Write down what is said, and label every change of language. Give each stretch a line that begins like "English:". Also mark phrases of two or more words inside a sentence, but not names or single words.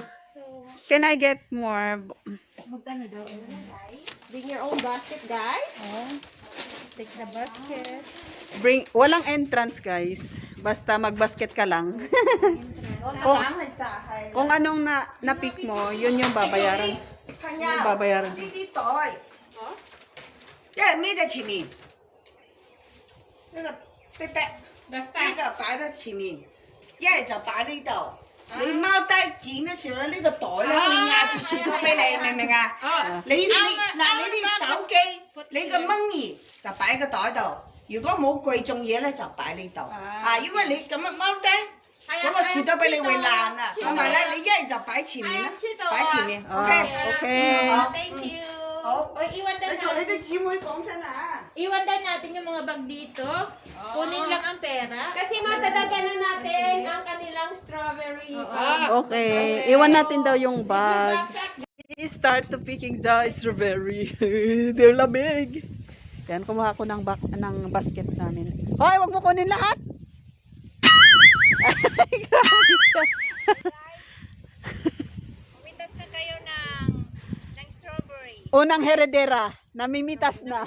English: Can I get more? Bring your own basket, guys. Take the basket.
Filipino: Walang entrance, guys. Basta mag-basket ka lang.
Cantonese: 我硬係摘係。
Filipino: Kung anong na-pick mo, yun yung babayaran.
Cantonese: 朋
Filipino: Yung
Cantonese: 友，
Filipino: babayaran.
Cantonese: 呢啲袋，一係孭喺前面，呢個逼逼，呢個擺喺前面，一係就擺呢度。你踎低剪嘅時候咧，呢個袋咧會壓住士多啤梨，明唔明啊？你啲手機，你個 money 就擺喺個袋度。如果冇貴重嘢咧，就擺呢度。啊，因為你咁樣踎低，嗰個士多啤梨會爛啊。同埋咧，你一係就擺前面啦，擺前面。OK。
English: Okay.
Cantonese: 好。
English: Thank you.
Cantonese: 好。
Filipino: O, iwan daw
Cantonese: 你同你
Filipino: natin.
Cantonese: 啲姊妹講聲啊！
Filipino: Iwan daw natin yung mga bag dito. Kunin lang ang pera. Kasi matadagan na natin ang kanilang strawberry. Okay. Iwan natin daw yung bag.
English: Start to picking the strawberry. They're lamig.
Filipino: Yan, kumuha ko ng basket namin. Hoy, wag mo kunin lahat. Ay, grabe siya. Umitas na kayo ng strawberry. Unang heredera, namimitas na.